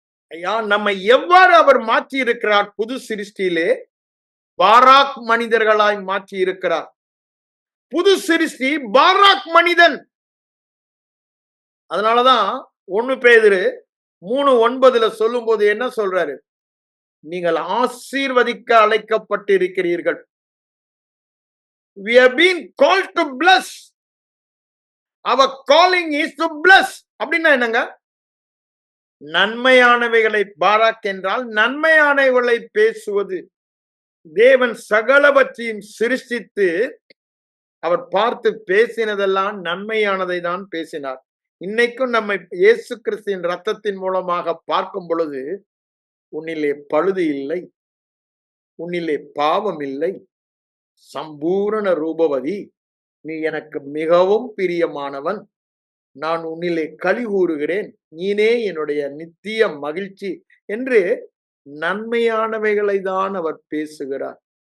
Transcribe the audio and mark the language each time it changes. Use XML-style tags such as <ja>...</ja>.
<ta>ஐயா, நம்ம எவ்வாறு அவர் மாற்றி இருக்கிறார்? புது சிருஷ்டியிலே பாராக் மனிதர்களாய் மாற்றி இருக்கிறார். புது சிருஷ்டி பாராக் மனிதன். அதனாலதான் 1 பேதுரு 3:9 சொல்லும் போது என்ன சொல்றாரு? நீங்கள் ஆசீர்வதிக்க அழைக்கப்பட்டு இருக்கிறீர்கள்.</ta> <en>We have been called to bless. அவர் calling is to bless.</en> <ta>அப்படின்னா என்னங்க? நன்மையானவைகளை, பாராக் என்றால் நன்மையானவைகளை பேசுவது. தேவன் சகலவற்றையும் சிருஷ்டித்து அவர் பார்த்து பேசினதெல்லாம் நன்மையானதை தான் பேசினார். இன்னைக்கும் நம்மை இயேசு கிறிஸ்துவின் ரத்தத்தின் மூலமாக பார்க்கும் பொழுது, உன்னிலே பழுது இல்லை, உன்னிலே பாவம் இல்லை, சம்பூரண ரூபவதி, நீ எனக்கு மிகவும் பிரியமானவன், நான் உன்னிலே களி கூறுகிறேன், நீனே என்னுடைய நித்திய மகிழ்ச்சி என்று நன்மையானவைகளை தான் அவர் பேசுகிறார்.</ta>